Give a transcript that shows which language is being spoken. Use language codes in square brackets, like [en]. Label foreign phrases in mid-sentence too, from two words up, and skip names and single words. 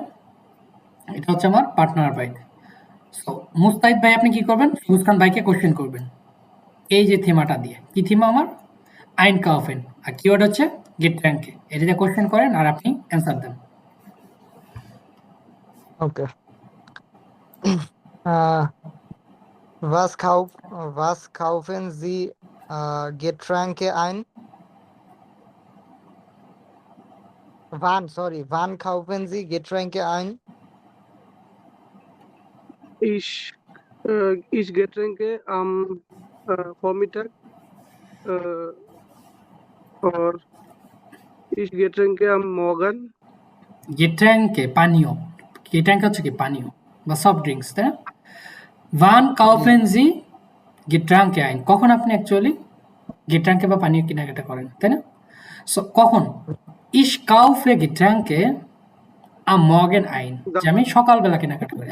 [bn] এটা হচ্ছে আমার পার্টনার বাইট। সো মুস্তাহিদ ভাই আপনি কি করবেন? সবুজ খান ভাইকে কোশ্চেন করবেন এই যে থিমাটা দিয়ে। কি থিমা আমার? আইনকাউফেন। আর কিওয়ার্ড হচ্ছে গেট র্যাঙ্কে। এটা দিয়ে কোশ্চেন করেন আর আপনি অ্যান্সার দেন। ওকে। [de] Was kaufen Sie Getränke ein? Wann kaufen Sie Getränke ein? Ich Getränke am Vormittag or ich Getränke am Morgen. [bn] গেট্র্যাঙ্কে পানীয়। গেট্র্যাঙ্ক হচ্ছে কি পানীয় বা সফট ড্রিঙ্কস, তাই না? [de] Wann kaufen Sie Getränke ein. [bn] কখন আপনি অ্যাকচুয়ালি গেট্রাঙ্কে বা পানীয় কেনাকাটা করেন, তাই না? সো কখন? [de] Ich kaufe Getränke am Morgen ein, [bn] যে আমি সকালবেলা কেনাকাটা করি।